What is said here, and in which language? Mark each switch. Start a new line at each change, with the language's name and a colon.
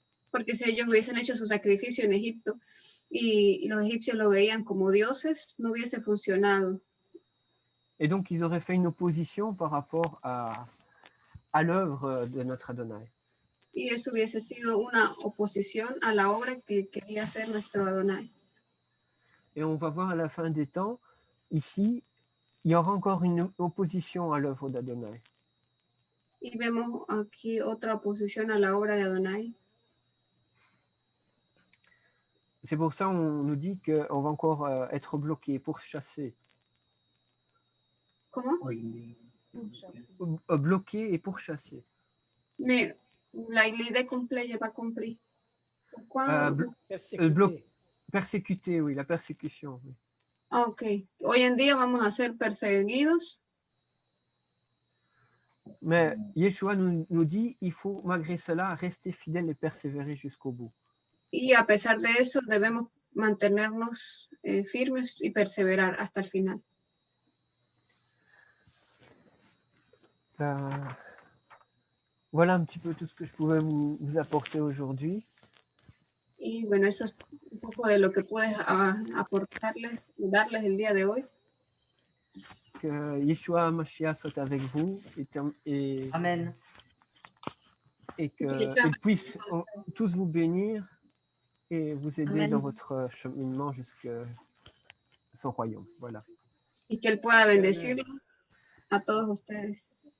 Spanish: Porque si ellos hubiesen hecho su sacrificio en Egipto y los egipcios lo veían como dioses, no hubiese funcionado.
French: Et donc, ils auraient fait une opposition par rapport à l'œuvre de notre Adonai.
Spanish: Y eso hubiese sido una oposición a la obra que quería hacer nuestro Adonai.
French: Et on va voir à la fin des temps, ici, il y aura encore une opposition à l'œuvre d'Adonai.
Spanish: Y vemos aquí otra oposición a la obra de Adonai.
French: C'est pour ça qu'on nous dit qu'on va encore être bloqué, pourchassé.
Spanish: ¿Cómo?
French: Bloqué et pourchassé. Mais l'idée complète, je pas compris. Pourquoi? Persécuté, oui, la persécution. Oui. Ok.
Spanish: Hoy en día vamos a ser perseguidos.
French: Mais Yeshua nous dit il faut malgré cela rester fidèle et persévérer jusqu'au bout.
Spanish: Y a pesar de eso debemos mantenernos firmes y perseverar hasta el final.
French: Voilà un petit peu tout ce que je pouvais vous apporter aujourd'hui.
Spanish: Y bueno, eso es un poco de lo que puedes aportarles, darles el día de hoy.
French: Que Yeshua Mashiach soit avec vous et Amen. Et qu'il puisse tous vous bénir et vous aider Amen. dans votre cheminement jusqu'à son royaume. Voilà.
Spanish: Y que Él pueda bendecirlos a todos ustedes.